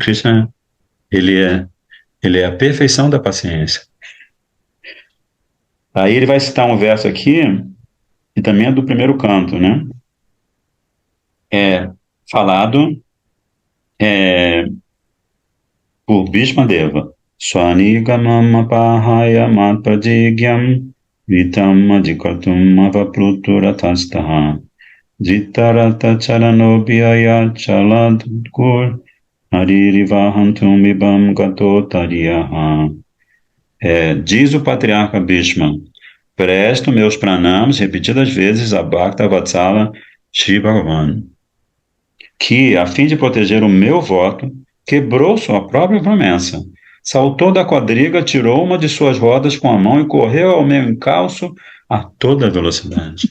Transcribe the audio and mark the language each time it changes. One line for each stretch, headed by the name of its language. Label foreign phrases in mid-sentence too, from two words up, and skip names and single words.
Portuguese: Krishna, ele é a perfeição da paciência. Aí ele vai citar um verso aqui, que também é do primeiro canto, né? Falado por Bhishma Deva.
Sanskrit: स्वनिगमम् अपहाय मत्प्रतिज्ञाम् ऋतम् अधिकर्तुम् अवप्लुतोरथस्थः धृतरथ चरणोऽभ्ययाच् चलद्गुः हरिरिवहन्तुम् इभं गतोत्तरीयः.
Portuguese: Diz o patriarca Bhishma: presto meus pranams repetidas vezes a Bhakta Vatsala Shri Bhagavan, que, a fim de proteger o meu voto, quebrou sua própria promessa, saltou da quadriga, tirou uma de suas rodas com a mão e correu ao meu encalço a toda velocidade.